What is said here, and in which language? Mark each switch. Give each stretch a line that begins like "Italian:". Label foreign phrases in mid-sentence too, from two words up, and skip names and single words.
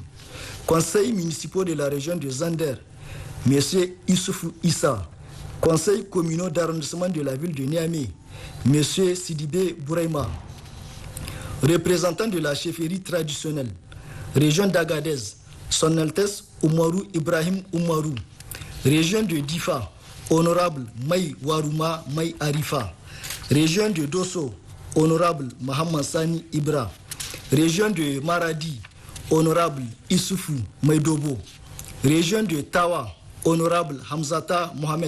French: Conseils municipaux de la région de Zander, M. Issoufou Issa. Conseil communal d'arrondissement de la ville de Niamey, M. Sidibé Bouraima. Représentant de la chefferie traditionnelle, région d'Agadez, Son Altesse Oumarou Ibrahim Oumarou. Région de Difa, honorable Maï Warouma Maï Arifa. Région de Dosso, honorable Mohamed Sani Ibra. Région de Maradi, honorable Issoufou Maïdobo. Région de Tawa, honorable Hamzata Mohamed.